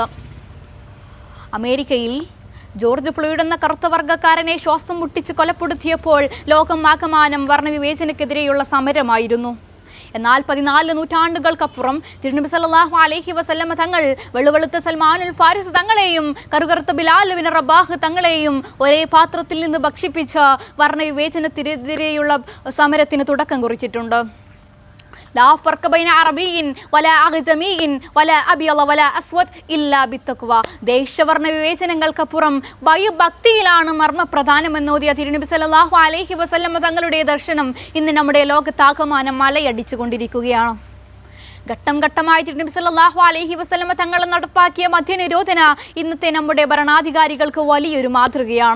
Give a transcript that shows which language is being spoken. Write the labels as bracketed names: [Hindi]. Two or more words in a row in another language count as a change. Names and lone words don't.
[Malayalam] അമേരിക്കയിൽ ജോർജ് ഫ്ലോയ്ഡ് എന്ന കറുത്ത വർഗ്ഗക്കാരനെ ശ്വാസം മുട്ടിച്ച് കൊലപ്പെടുത്തിയപ്പോൾ ലോകം ആകമാനം വർണ്ണവിവേചനക്കെതിരെയുള്ള സമരമായിരുന്നു. എന്നാൽ 14 നൂറ്റാണ്ടുകൾക്കപ്പുറം തിരുനബി [Arabic] صلى الله عليه وسلم [Malayalam] തങ്ങൾ വെളുവെളുത്ത സൽമാനുൽ ഫാരിസ് തങ്ങളെയും കറുകറുത്ത ബിലാൽ ബിൻ റബാഹ് തങ്ങളെയും ഒരേ പാത്രത്തിൽ നിന്ന് ഭക്ഷിപ്പിച്ച് വർണ്ണവിവേചനത്തിനെതിരെയുള്ള സമരത്തിന് തുടക്കം കുറിച്ചിട്ടുണ്ട്. [Arabic] لا فرق بين عربي ولا أعجمي ولا أبيض ولا أسود إلا بالتقوى. [Malayalam] ദേശവർണ്ണ വിവേചനങ്ങൾക്കപ്പുറം ഭയഭക്തിയിലാണ് മർമ്മപ്രധാനമെന്നോദിയ തിരുനബി [Arabic] صلى الله عليه وسلم [Malayalam] തങ്ങളുടെ ദർശനം ഇന്ന് നമ്മുടെ ലോകത്താകമാനം മലയടിച്ചുകൊണ്ടിരിക്കുകയാണ്. ഘട്ടം ഘട്ടമായി തിരുനബി [Arabic] صلى الله عليه وسلم [Malayalam] തങ്ങൾ നടപ്പാക്കിയ മദ്യനിരോധന ഇന്നത്തെ നമ്മുടെ ഭരണാധികാരികൾക്ക് വലിയൊരു മാതൃകയാണ്.